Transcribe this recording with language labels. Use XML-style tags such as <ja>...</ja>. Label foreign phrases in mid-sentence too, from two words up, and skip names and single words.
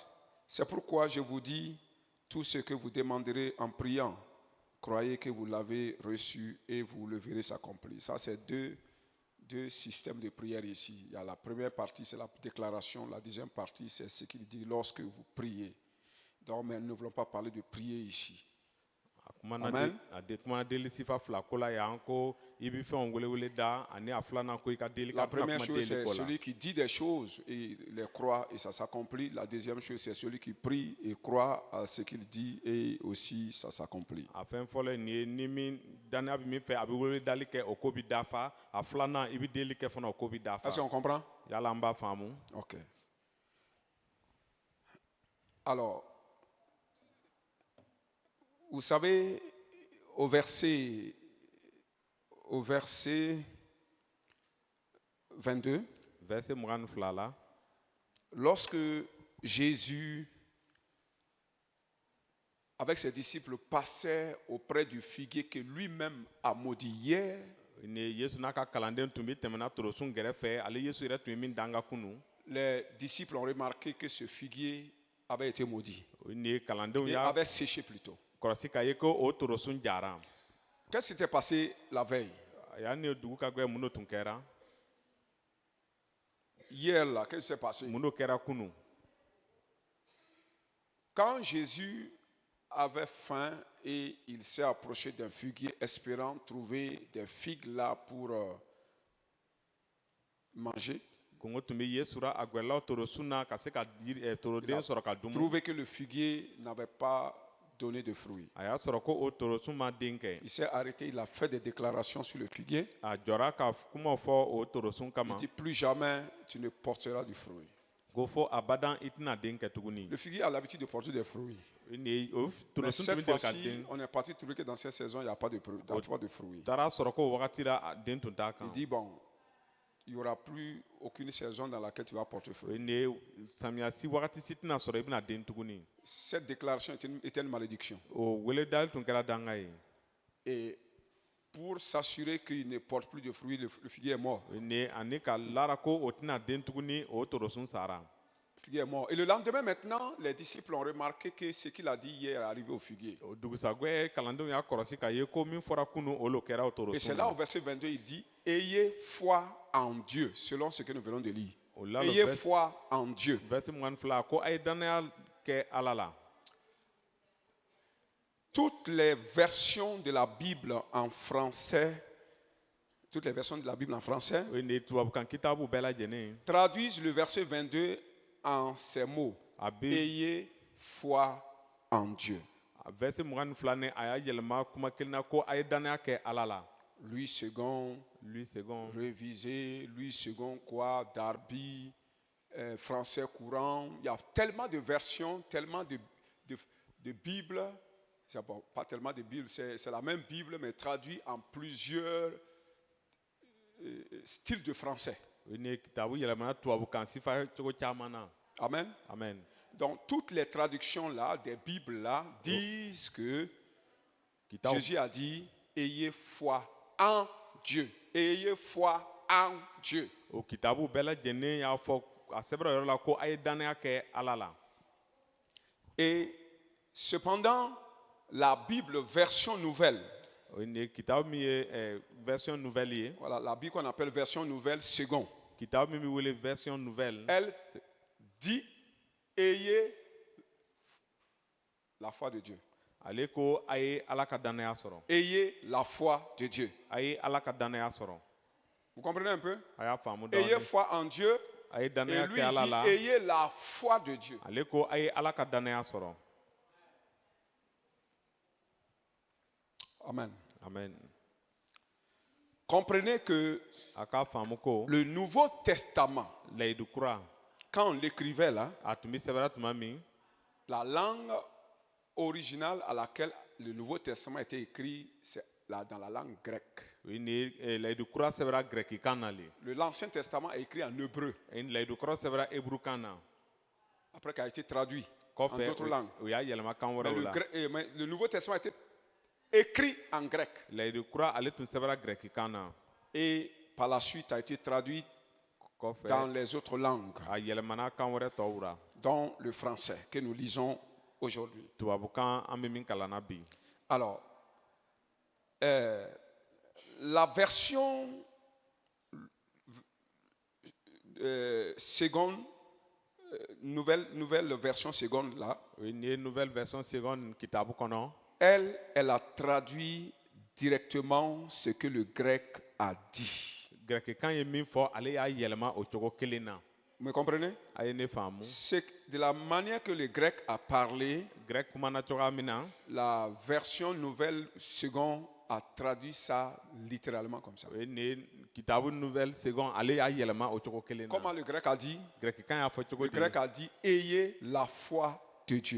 <fr>C'est pourquoi je vous dis, tout ce que vous demanderez en priant, croyez que vous l'avez reçu et vous le verrez s'accomplir. Ça, c'est deux systèmes de prière ici. Il y a la première partie, c'est la déclaration. La deuxième partie, c'est ce qu'il dit lorsque vous priez. Donc, mais nous ne voulons pas parler de prier ici. Amen.</fr> <bm>Kuma deli sifa fila ko la yan ko i bɛ fɛnw welewele da ani a filanan ko i ka deli</bm> <fr>La</fr> <bm>ka tɛna</bm> <fr>première</fr> <bm>kuma</bm> <fr>chose, c'est</fr> <bm>deli ko la.</bm> <fr>celui qui dit des choses et les croit et ça s'accomplit. La deuxième chose, c'est celui qui prie et croit à ce qu'il dit et aussi ça s'accomplit.</fr> <bm>A fɛn fɔlɔ ye nin ye ni min danaya bɛ min fɛ a bɛ welewedali kɛ o ko bɛ dafa a filanan i bɛ deli kɛ fana o ko bɛ dafa.</bm> <fr>Est-ce qu'on comprend?</fr> <bm>Yala an b'a faamu.</bm> <fr>Ok. Alors, vous savez, au verset 22, verset 22 là. Lorsque Jésus, avec ses disciples, passait auprès du figuier que lui-même a maudit hier,</fr> <bm>Ni Yesu n'a ka kalanden tun bɛ tɛmɛna torosun gɛrɛfɛ ale Yesu yɛrɛ tun ye min danga kunu.</bm> <fr>les disciples ont remarqué que ce figuier avait été maudit.</fr> <bm>Ni kalandenw</bm> <fr>Et</fr> <bm>y'a</bm> <fr>avait séché plutôt.</fr> <bm>kɔlɔsi k'a ye ko o torosun jara.</bm> <fr>Qu'est-ce qui s'était passé la veille?</fr> <bm>A y'a ni dugu ka gɛlɛn mun de tun kɛra.</bm> <fr>Hier, là, qu'est-ce qui s'est passé?</fr> <bm>Mun de kɛra kunu.</bm> <fr>Quand Jésus avait faim et il s'est approché d'un figuier espérant trouver des figues là pour manger,</fr> <bm>Kɔngɔ tun bɛ Yesu ra a gwɛlɛlaw torosun na ka se ka toroden sɔrɔ ka dun.</bm> <fr>trouvé que le figuier n'avait pas donné de fruits.</fr> <bm>A y'a sɔrɔ ko o torosun ma den kɛ.</bm> <fr>Il s'est arrêté, il a fait des déclarations sur le figuier.</fr> <bm>A jɔra ka kumaw fɔ o torosun</bm> <fr>Il</fr> <bm>kama.</bm> <fr>dit plus jamais tu ne porteras du fruit.</fr> <bm>Ko fɔ abadan i tɛna den kɛ tuguni.</bm> <fr>Le figuier a l'habitude de porter des fruits.</fr> <bm>Ni o</bm> <fr>Mais</fr> <bm>torosun tun</bm> <fr>cette</fr> <bm>bɛ deli ka</bm> <fr>fois-ci,</fr> <bm>den.</bm> <fr>on est parti trouver que dans cette saison, il n'y a pas de fruits.</fr> <bm>Taara sɔrɔ ko o wagati la a den tun t'a</bm> <fr>Il</fr> <bm>kan.</bm> <fr>dit, bon, il n'y aura plus aucune saison dans laquelle tu vas porter</fr> <bm>O</bm> <fr>fruit.</fr> <bm>ye ni samiya si wagati si tɛna sɔrɔ i bɛna den tuguni.</bm> <fr>Cette déclaration était une malédiction.</fr> <bm>O weledali tun kɛra danga ye.</bm> <fr>Et pour s'assurer qu'il ne porte plus de fruits, le figuier est mort.</fr> <bm>O ye ni ani ka lara ko o tɛna den tuguni o torosun sara.</bm> <fr>Le figuier est mort. Et le lendemain, maintenant, les disciples ont remarqué que ce qu'il a dit hier est arrivé au figuier.</fr> <bm>O dugusajɛ kalandenw y'a kɔlɔsi k'a ye ko min fɔra kunu o lo kɛra o</bm> <fr>Et c'est</fr> <bm>torosun</bm> <fr>là</fr> <bm>na.</bm> <fr>au verset 22, il dit, ayez foi en Dieu, selon ce que nous venons de lire.</fr> <bm>O la lo</bm> <fr>Ayez vers- foi en Dieu.</fr> <bm>verset 22 ko a ye danaya kɛ Ala la.</bm> <fr>Toutes les versions de la Bible en français, toutes les versions de la Bible en français,</fr> <bm>O ye ni tubabukan kitabu bɛɛ lajɛlen.</bm> <fr>traduisent le verset 22 en ces mots.</fr> <bm>A bɛ</bm> <fr>Ayez foi en Dieu.</fr> <bm>a verset 22 ni a y'a yɛlɛma kuma kelen na ko a ye danaya kɛ Ala la.</bm> <fr>Louis II, Lui second. révisé, Louis II, quoi, Darby, français courant. Il y a tellement de versions, tellement de Bibles. C'est pas tellement de Bibles, c'est la même Bible, mais traduit en plusieurs styles de français.</fr> <bm>O ye ni kitabu yɛlɛmana tubabukan sifa cogo caman na. Amen. Amen.</bm> <fr>Donc, toutes les traductions là, des Bibles là, disent que</fr> <bm>Kitabu</bm> <fr>Jésus a dit, ayez foi en Dieu. Ayez foi en Dieu.</fr> <bm>o kitabu bɛɛ lajɛlen y'a fɔ a sɛbɛnna o yɔrɔ la ko a ye danaya kɛ Ala la.</bm> <fr>Et cependant, la Bible version nouvelle,</fr> <bm>O ye ni kitabu min ye</bm> <fr>version nouvelle</fr> <bm>ye.</bm> <fr>voilà, la Bible qu'on appelle version nouvelle second,</fr> <bm>Kitabu min bɛ wele</bm> <fr>version nouvelle. elle dit, ayez la foi de Dieu.</fr> <bm>Ale ko a ye Ala ka danaya sɔrɔ.</bm> <fr>Ayez la foi de Dieu.</fr> <bm>A ye Ala ka danaya sɔrɔ.</bm> <fr>Vous comprenez un peu?</fr> <bm>A y'a faamu</bm> <fr>Ayez</fr> <bm>dɔɔni.</bm> <fr>foi en Dieu.</fr> <bm>A ye</bm> <fr>Et</fr> <bm>danaya</bm> <fr>lui,</fr> <bm>kɛ Ala</bm> <fr>il</fr> <bm>la.</bm> <fr>dit, ayez la foi de Dieu.</fr> <bm>Ale ko a ye Ala ka danaya sɔrɔ. Amen. Amen.</bm> <fr>Comprenez que</fr> <bm>A k'a faamu ko</bm> <fr>le Nouveau Testament,</fr> <bm>layidu kura</bm> <fr>quand on l'écrivait là,</fr> <bm>a tun bɛ sɛbɛnna tuma min</bm> <fr>la langue originale à laquelle le Nouveau Testament était écrit, c'est dans la langue grecque.</fr> <bm>o ye ni layidu kura sɛbɛnna gɛrɛkikan na le.</bm> <fr>L'Ancien Testament est écrit en hébreu,</fr> <bm>Ni layidu kura sɛbɛnna ebrukan na.</bm> <fr>après qu'il a été traduit en</fr> <bm>Kɔfɛ</bm> <fr>d'autres langues.</fr> <bm>o y'a yɛlɛma kan</bm> <fr>Mais</fr> <bm>wɛrɛw la.</bm> <fr>mais le Nouveau Testament était écrit en grec</fr> <bm>Layidu kura ale tun sɛbɛnna gɛrɛkikan na.</bm> <fr>et par la suite a été traduit dans</fr> <bm>Kɔfɛ</bm> <fr>les autres langues,</fr> <bm>a yɛlɛmana kan wɛrɛ tɔw la.</bm> <fr>dont le français que nous lisons aujourd'hui.</fr> <bm>Tubabukan an bɛ min kalanna bi.</bm> <fr>Alors, la version seconde, nouvelle version seconde là,</fr> <bm>O ye ni ye</bm> <fr>nouvelle version seconde</fr> <bm>kitabu kɔnɔ.</bm> <fr>elle a traduit directement ce que le grec a dit.</fr> <bm>Gɛrɛkikan ye min fɔ ale y'a yɛlɛma o cogo kelen na.</bm> <fr>Vous me comprenez?</fr> <bm>A ye ne faamu.</bm> <fr>C'est de la manière que le grec a parlé,</fr> <bm>Grec kumana cogoya min na.</bm> <fr>la version nouvelle seconde a traduit ça littéralement comme ça.</fr> <bm>O ye ni kitabu</bm> <fr>nouvelle seconde</fr> <bm>ale y'a yɛlɛma o cogo kelen na.</bm> <fr>Comment le grec a dit?</fr> <bm>Gɛrɛkikan y'a fɔ cogo</bm> <fr>Le</fr> <bm>di.</bm> <fr>grec a dit, ayez la foi de Dieu.</fr>